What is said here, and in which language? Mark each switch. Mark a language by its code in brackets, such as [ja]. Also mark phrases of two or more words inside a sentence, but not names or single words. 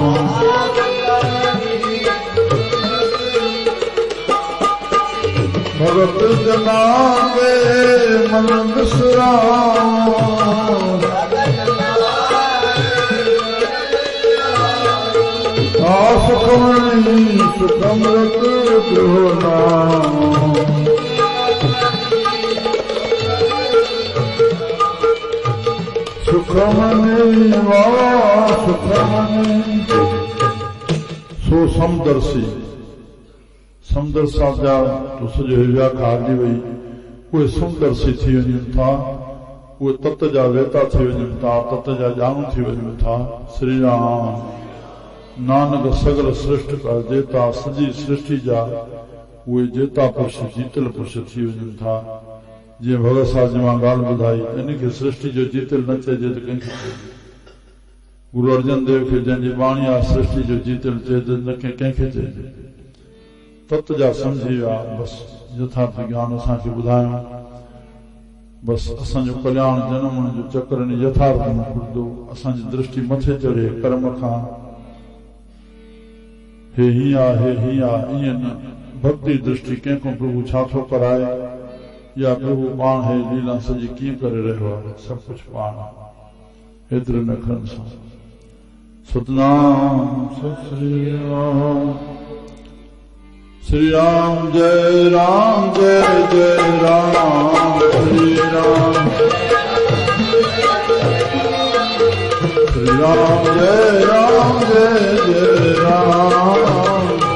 [pa] ਭਗਤ ਜਨਾ ਕੇ ਮਨ ਵਿਸ਼ਰਾਮ ਸੁਖਮਣਿ ਸੁਖਮ੍ਰਿਤ ਜੋ ਨਾਮ ਸੁਖਮਣਿ ਸੁਖਮਣਿ [sd] सो समदर्शी समदर्शा जा तो सॼो व्याख्या हली वई उहे समदर्शी थी वञनि था उहे तत जा वेता थी वञनि था तत जा ॼाणू थी वञनि था श्री राम [pa] ਨਾਨਕ ਸਗਲ ਸ਼੍ਰੇਸ਼ਠ ਕਾ ਜੇਤਾ [sd] सॼी सृष्टि जा उहे जेता पुरुष जीतल पुरुष थी वञनि था जीअं भगत साहिब जी मां ॻाल्हि ॿुधाई इनखे सृष्टि जो जीतल न चइजे त कंहिंखे गुरु अर्जन देव खे जंहिंजी वाणी आहे सृष्टि जो जीतल चइजे न कंहिंखे चइजे तत जा सम्झी विया बसि यथार्थ ज्ञान असांखे ॿुधायूं बसि असांजो कल्याण जनम जो चक्र इन यथार्थ में घुरंदो असांजी दृष्टि मथे चढ़े कर्म खां हे हीअं ईअं न भक्ति दृष्टि कंहिंखां प्रभु छा थो कराए या प्रभु पाण है लीला सॼी कीअं करे रहियो आहे सभु कुझु पाण हेतिरे न खनि सां [hi] सतनाम श्री राम जय राम जय जय राम श्री राम जय राम जय जय राम